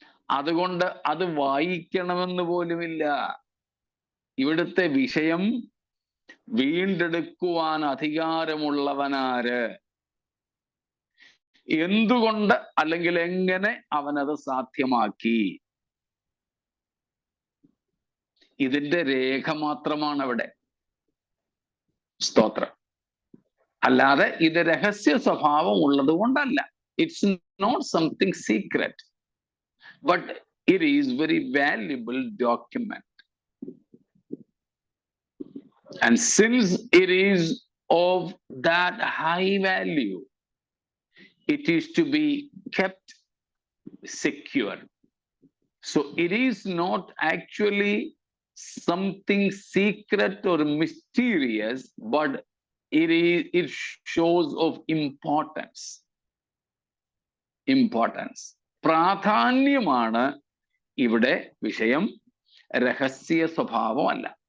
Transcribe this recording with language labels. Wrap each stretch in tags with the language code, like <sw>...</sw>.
<ml>അതുകൊണ്ട് അത് വായിക്കണമെന്ന് പോലുമില്ല. ഇവിടുത്തെ വിഷയം വീണ്ടെടുക്കുവാൻ അധികാരമുള്ളവനാര്, എന്തുകൊണ്ട് അല്ലെങ്കിൽ എങ്ങനെ അവനത് സാധ്യമാക്കി, ഇതിന്റെ രേഖ മാത്രമാണ് അവിടെ. സ്തോത്രം. അല്ലാതെ ഇത് രഹസ്യ സ്വഭാവം ഉള്ളത് കൊണ്ടല്ല.</ml> <en>It's not something secret, but it is very valuable document. And since it is of that high value, it is to be kept secure. So it is not actually something secret or mysterious, but it shows of importance.</en> <ml>പ്രാധാന്യമാണ് ഇവിടെ വിഷയം, രഹസ്യ സ്വഭാവമല്ല.</ml>